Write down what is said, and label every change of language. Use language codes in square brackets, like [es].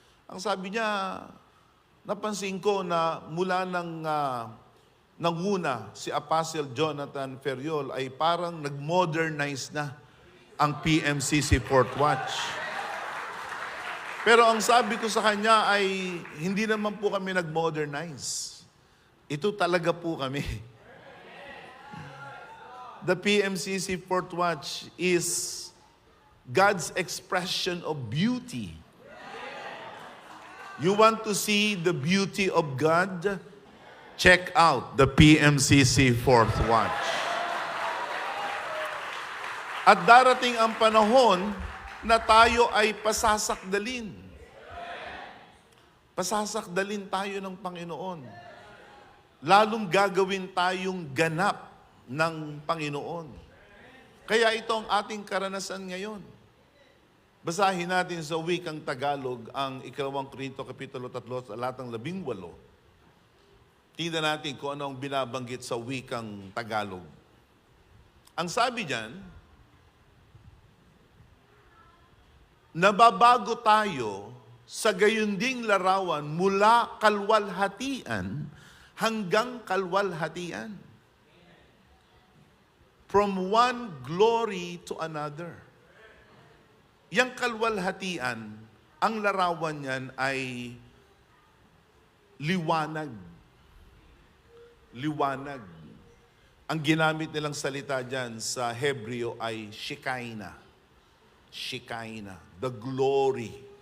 [tl] Ang sabi niya, napansin ko na mula ng nanguna si Apostle Jonathan Ferriol ay parang nag-modernize na ang PMCC Fourth Watch. Pero ang sabi ko sa kanya ay hindi naman po kami nag-modernize. Ito talaga po kami. [en] The PMCC Fourth Watch is God's expression of beauty. You want to see the beauty of God? Check out the PMCC Fourth Watch. [tl] At darating ang panahon na tayo ay pasasakdalin. Pasasakdalin tayo ng Panginoon. Lalong gagawin tayong ganap ng Panginoon. Kaya ito ang ating karanasan ngayon. Basahin natin sa wikang Tagalog ang 2 Korinto Kapitulo 3, talatang 18. Tingnan natin kung ano ang binabanggit sa wikang Tagalog. Ang sabi diyan, nababago tayo sa gayunding larawan mula kalwalhatian hanggang kalwalhatian. [en] From one glory to another. [tl] Yang kalwalhatian, ang larawan niyan ay liwanag. Liwanag. Ang ginamit nilang salita diyan sa Hebreo ay Shekinah. [en] Shekinah, the glory.